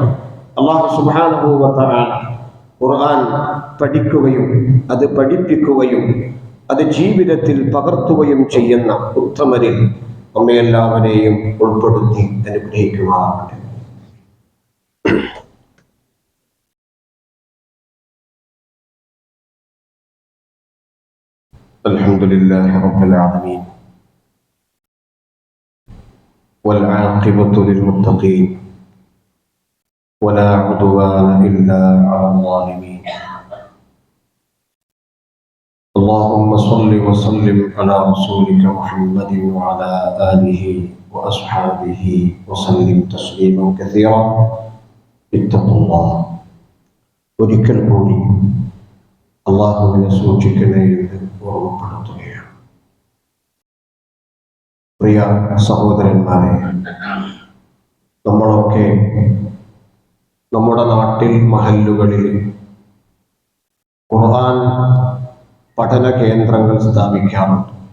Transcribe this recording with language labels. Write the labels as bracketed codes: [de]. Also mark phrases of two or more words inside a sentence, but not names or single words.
[ml] അല്ലാഹു [ar] سبحانه وتعالى [ml] ഖുർആൻ പഠിക്കുകയും അത് പഠിപ്പിക്കുകയും അത് ജീവിതത്തിൽ പകർത്തുകയും ചെയ്യുന്ന ഉത്തമരിൽ നമ്മയെല്ലാവരെയും ഉൾപ്പെടുത്തി അനുഗ്രഹിക്കുമാറാകട്ടെ. [ar] الحمد لله رب العالمين والعاقبة للمتقين ولا عدوان إلا على الظالمين. اللهم صل وسلم على رسولك محمد وعلى آله وأصحابه وسلم تسليما كثيرا. اتقوا الله. [ml] ഒരിക്കൽ കൂടി അള്ളാഹുവിനെ സൂക്ഷിക്കണേ എന്ന് ഓർമ്മപ്പെടുത്തുകയാണ്. പ്രിയ സഹോദരന്മാരെ, നമ്മളൊക്കെ നമ്മുടെ നാട്ടിൽ മഹല്ലുകളിൽ ഖുർആൻ പഠന കേന്ദ്രങ്ങൾ സ്ഥാപിക്കാറുണ്ട്.